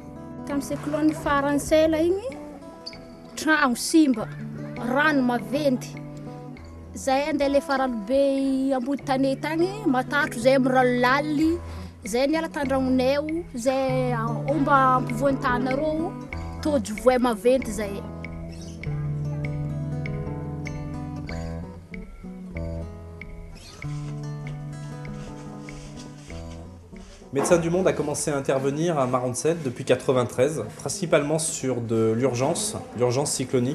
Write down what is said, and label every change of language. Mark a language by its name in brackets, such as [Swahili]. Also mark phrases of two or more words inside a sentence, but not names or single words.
[Malagasy] Tamin'ny cyclone faransela igny tragno simba rano maventy zay andeha le faralobe ambody tanety agny matatro zay amin'ny rano laly zay niala tandragnonay zay omba ampovoan'ny tanareo tojo voay maventy zay. [French] Médecins du Monde a commencé à intervenir à Marwan Sech depuis 1993, principalement sur de l'urgence cyclonique.